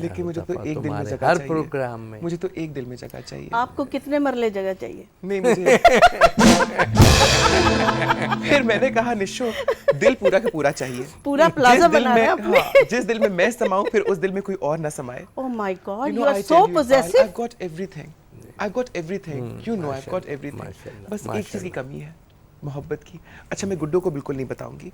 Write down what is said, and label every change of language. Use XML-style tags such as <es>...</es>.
<ur>لیکن مجھے تو ایک دل میں جگہ ہر چاہیے. پروگرام میں مجھے تو ایک دل میں جگہ چاہیے. آپ کو کتنے مرلے جگہ چاہیے؟ نہیں, مجھے پھر میں نے کہا نشو دل پورا کا پورا چاہیے. پورا پلازا بنانا ہے آپ نے. جس دل میں سماؤں پھر اس دل میں کوئی اور نہ سمائے.</ur> <en>Oh my God, you are so possessive. I've got everything. You know I've got everything.</en> <ur>بس ایک چیز کی کمی ہے, محبت کی. اچھا, میں گڈو کو بالکل نہیں بتاؤں گی.</ur>